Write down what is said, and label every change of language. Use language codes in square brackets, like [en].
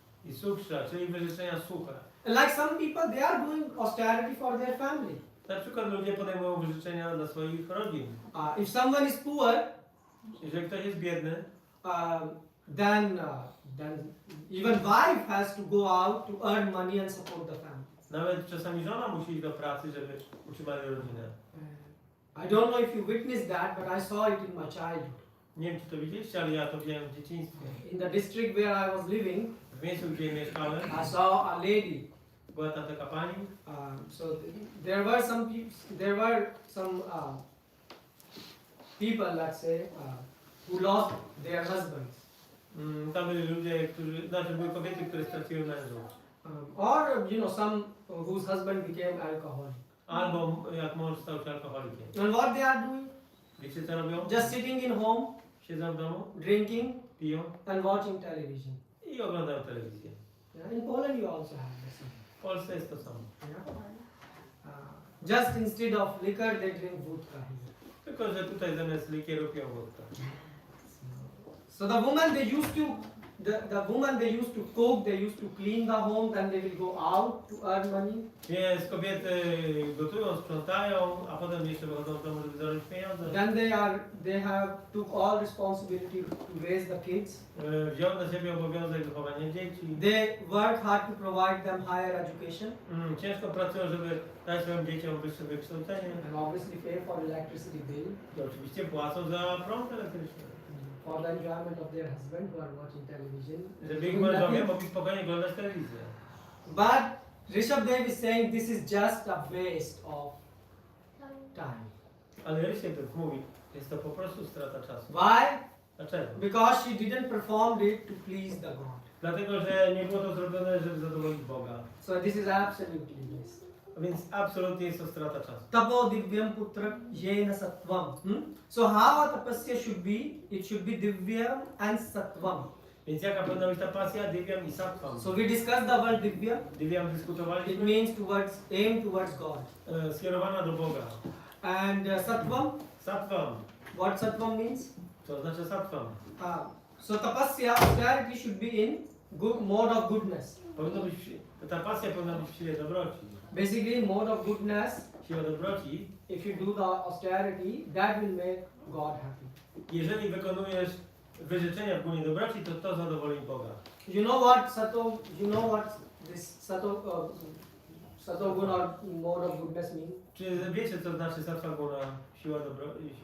[pl] i suksha, czyli wyrzeczenia suche. [en] Like some people, they are doing austerity for their family. [pl] Na przykład ludzie podejmują wyrzeczenia dla swoich rodzin. [en] If someone is poor, [pl] Jeżeli ktoś jest biedny, [en] then even wife has to go out to earn money and support the family. [pl] nawet czasami żona musi iść do pracy, żeby utrzymać rodzinę. [en] I don't know if you witnessed that, but I saw it in my childhood. [pl] Nie wiem, czy to widzieliście, ale ja to widziałem w dzieciństwie. [en] In the district where I was living, [pl] W miejscu, gdzie mieszkałem, [en] I saw a lady. [pl] była tam taka pani. [en] So there were some people, let's say, who lost their husbands. [pl] Tam byli ludzie, były kobiety, które straciły mężów. [en] Or, some whose husband became alcoholic. [pl] Albo jak mąż stał się alkoholikiem. [en] And what they are doing? [pl] Wiecie co robią? [en] Just sitting in home, [pl] Siedzą w domu, [en] drinking, [pl] piją [en] and watching television. [pl] i oglądają telewizję. [en] Yeah? In Poland you also have the same. [pl] W Polsce jest to samo. [en] Yeah? Just instead of liquor, they drink vodka. [pl] Tylko, że tutaj zamiast likieru piją wódkę. [en] So the woman they used to, the woman they used to cook, they used to clean the home, then they will go out to earn money. [pl] Więc kobiety gotują, sprzątają, a potem jeszcze wychodzą z domu, żeby zarobić pieniądze. [en] Then they have took all responsibility to raise the kids. [pl] Wziął na siebie obowiązek wychowania dzieci. [en] They work hard to provide them higher education [pl] Ciężko pracują, żeby dać swoim dzieciom wyższe wykształcenie. [en] and obviously pay for electricity bill, [pl] I oczywiście płacą za prąd elektryczny. [en] for the enjoyment of their husband who are watching television. [pl] Żeby ich mężowie mogli spokojnie oglądać telewizję. [en] But Rishabdev is saying this is just a waste of time. [pl] Ale Ryszard mówi, jest to po prostu strata czasu. [en] Why? [pl] Dlaczego? [en] Because she didn't perform it to please the God. [pl] Dlatego, że nie było to zrobione, żeby zadowolić Boga. [en] So this is absolutely waste. [pl] A więc absolutnie jest to strata czasu. [sa] Tapo divyam putra yena sattvam. [en] So how a tapasya should be? It should be divyam and sattvam. [pl] Więc jaka powinna być ta pasja? Divyam i sattvam. [en] So we discussed the word divya. [sa] Divyam [en] It [pl] dyskutowaliśmy, [en] means aim towards God. [pl] skierowana do Boga. [en] And sattvam, [sa] Sattvam. [en] what sattvam means? [pl] Co znaczy sattvam? [en] So tapasya, austerity should be in good mode of goodness. [pl] Powinno być, ta pasja powinna być w sile dobroci. [en] Basically, mode of goodness. [pl] Siła dobroci. [en] If you do the austerity, that will make God happy. [pl] Jeżeli wykonujesz wyrzeczenia w gunie dobroci, to zadowoli Boga. [en] You know what sato? You know what this sato guna or mode of goodness mean? [pl] Czy wiecie, co znaczy sattva guna, siła dobroci?